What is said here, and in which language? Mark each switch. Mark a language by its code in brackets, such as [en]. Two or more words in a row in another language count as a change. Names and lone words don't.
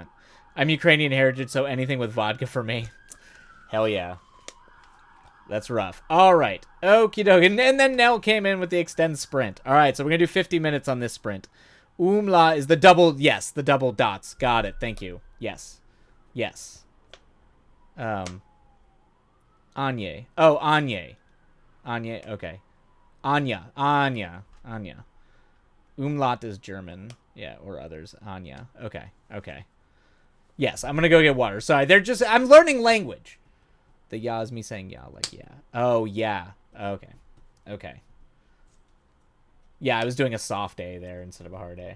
[en] I'm Ukrainian heritage, so anything with vodka for me. Hell yeah. That's rough. All right. Okie dokie. And then Nell came in with the extend sprint. All right, so we're going to do 50 minutes on this sprint. Umla is the double, yes, the double dots. Got it. Thank you. Yes. Yes. Anye. Oh, Anye. Anye, okay. Anya. Anya. Anya. Umlaut is German. Yeah, or others. Anya. Okay. Okay. Yes, I'm going to go get water. Sorry, I'm learning language. The ya is me saying yeah, like yeah. Oh, yeah. Okay. Okay. Yeah, I was doing a soft A there instead of a hard A.